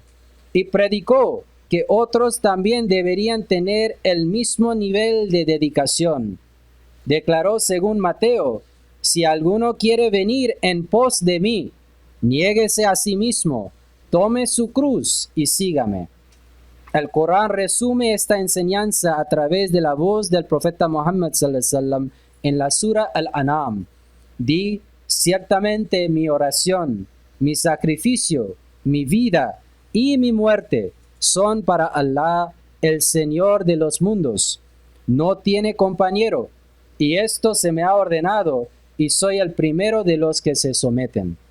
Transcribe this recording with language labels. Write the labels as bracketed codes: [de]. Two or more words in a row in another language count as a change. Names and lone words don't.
[es] Y predicó que otros también deberían tener el mismo nivel de dedicación. Declaró según Mateo: si alguno quiere venir en pos de mí, niéguese a sí mismo, tome su cruz y sígame. El Corán resume esta enseñanza a través de la voz del profeta Muhammad [ar] صلى الله عليه وسلم [es] en la Sura Al-An'am. Di: ciertamente mi oración, mi sacrificio, mi vida y mi muerte son para Allah, el Señor de los mundos. No tiene compañero, y esto se me ha ordenado, y soy el primero de los que se someten.